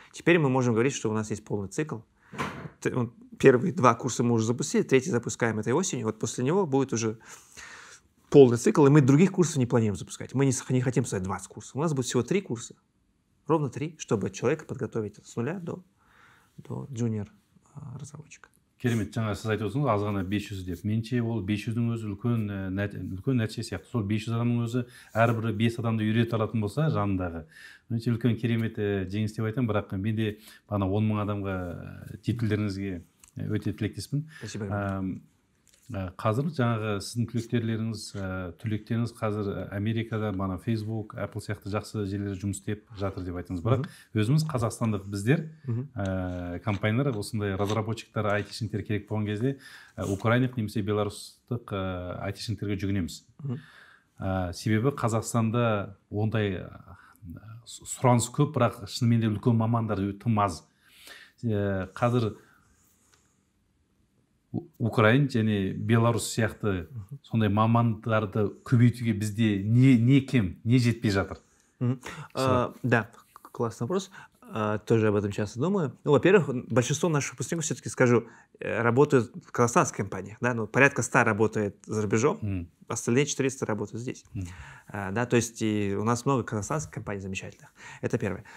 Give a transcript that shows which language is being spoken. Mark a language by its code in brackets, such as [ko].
[ru] Теперь мы можем говорить, что у нас есть полный цикл. Первые 2 курса мы уже запустили, 3-й запускаем этой осенью. Вот после него будет уже полный цикл, и мы других курсов не планируем запускать. Мы не хотим создать 20 курсов. У нас будет всего 3 курса. Ровно 3, чтобы человека подготовить с нуля до джуниор-разработчика. [kk] Керемет, жаңа сіз айтып отырсыңыз, аз ғана 500 деп. Менше ол 500-дің өзі үлкен нәтиже сияқты. Сол 500 адамның өзі әрбірі 5 адамды үйрете алатын болса, жанындағы. Өте үлкен керемет жеңіс деп айтамын, бірақ мен де 10 000 адамға жеткізулеріңізге өте тілектеспін. Қазір жаңағы сіздің түлектеріңіз қазір Америкада мана Facebook, Apple сияқты жақсы жерлерде жұмыс істеп жатыр деп айттыңыз. Бірақ өзіміз қазақстандық біздер компаниялар осындай разработчиктар, айтишниктер керек болған кезде украиндық немесе белорустық айтишниктерге жүгінеміз. Себебі Қазақстанда ондай сұраныс көп, бірақ шынымен де үлкен мамандар тым аз. Қазір Украин және Беларусь сияқты сондай мамандарды көбейтуге бізде не кем, не жетпей жатыр? [ru] Да, классный вопрос. Тоже об этом часто думаю. Ну, во-первых, большинство наших выпускников, все-таки скажу, работают в казахстанских компаниях. Да? Ну, порядка 100 работает за рубежом, остальные 400 работают здесь. Да? То есть и у нас много казахстанских компаний замечательных. Это первое.